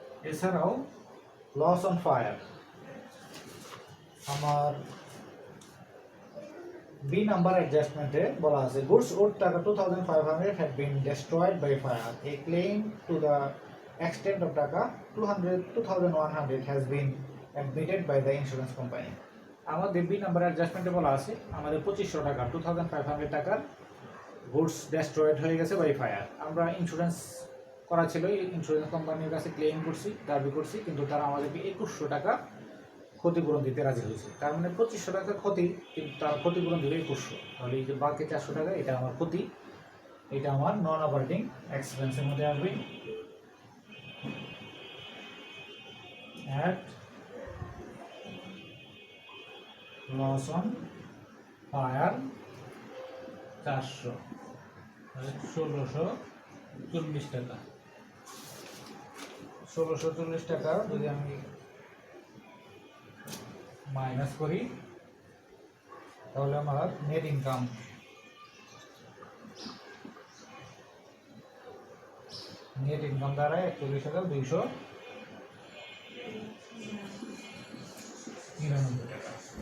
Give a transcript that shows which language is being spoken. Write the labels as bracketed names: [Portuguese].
[English] এছাড়াও loss on fire আমার B number অ্যাডজাস্টমেন্টে বলা আছে গুডস ওর টাকা 2500 had been destroyed by fire. A claim to the extent of টাকা 2100 has been admitted by the insurance company. [Bangla] আমাদের B number অ্যাডজাস্টমেন্টে বলা আছে আমাদের 2500 টাকা 2500 টাকার গুডস ডেস্ট্রয়েড হয়ে গেছে বাই ফায়ার। আমরা ইন্স্যুরেন্স করা ছিল, ইন্স্যুরেন্স কোম্পানির কাছে ক্লেম করছি, দাবি করছি, কিন্তু তারা আমাদেরকে 2100 টাকা ক্ষতিপূরণ দিতে রাজি হয়েছে। তার মানে 2500 টাকা ক্ষতি, কিন্তু তার ক্ষতিপূরণ দিলে 2100। তাহলে এই যে বাকি 400 টাকা এটা আমার ক্ষতি, এটা আমার নন অপারেটিং এক্সপেন্সের মধ্যে আসবে। [English] at loss on fire 400, 1640 টাকা। [Bangla] 1640 টাকা যদি আমি মাইনাস করি তাহলে আমার নেট ইনকাম দাঁড়ায় 41,299 টাকা।